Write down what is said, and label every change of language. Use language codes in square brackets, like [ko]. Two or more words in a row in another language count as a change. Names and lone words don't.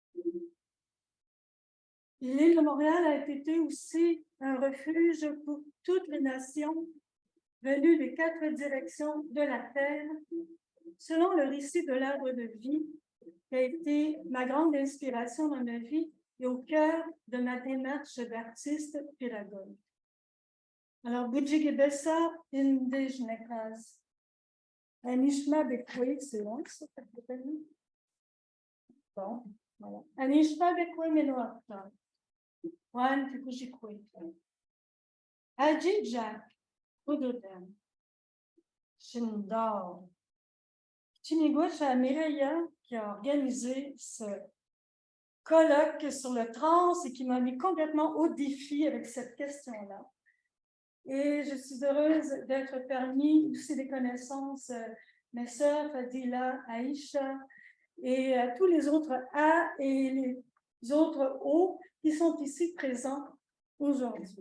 [fr] L'île de Montréal a été aussi un refuge pour toutes les nations venues des 4 directions de la Terre, selon le récit de l'arbre de vie, qui a été ma grande inspiration dans ma vie et au cœur de ma démarche d'artiste pédagogue. Alors, [oj] Bujigibesa Indégenekas. Anishma Bekwe, [fr] c'est long, ça, bon, voilà. [oj] Anishma Bekwe Menoakta. Juan Kikushikwe. Aji Jack, Ododen. Shindor. Chinigwacha Mireya, [fr] qui a organisé ce colloque sur le trans et qui m'a mis complètement au défi avec cette question-là. Et je suis heureuse d'être parmi aussi des connaissances, mes sœurs Fadila, Aïcha et tous les autres A et les autres O qui sont ici présents aujourd'hui.